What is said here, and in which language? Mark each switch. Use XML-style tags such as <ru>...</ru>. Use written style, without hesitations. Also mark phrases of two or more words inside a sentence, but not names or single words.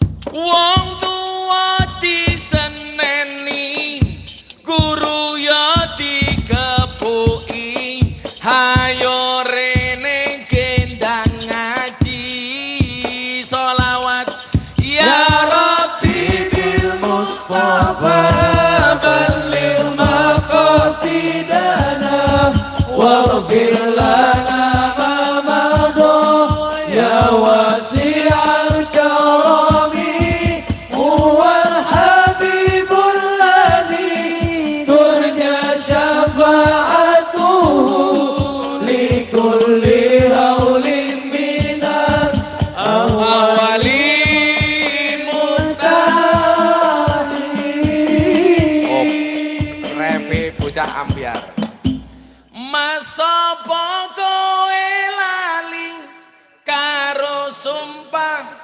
<jv>Wong tua diseneni, guru ya dikepuki, hayo rene gendang ngaji sholawat</jv> <ar>يا ربي بالمصطفى بلغ مقاصدنا واغفر لنا ما مضى يا واسع الكرم هو الحبيب الذي ترجى شفاعته لكل هول من الأهوال</ar> <jv>Revi bocah ambiar. Masa kowe lali karo sumpah</jv>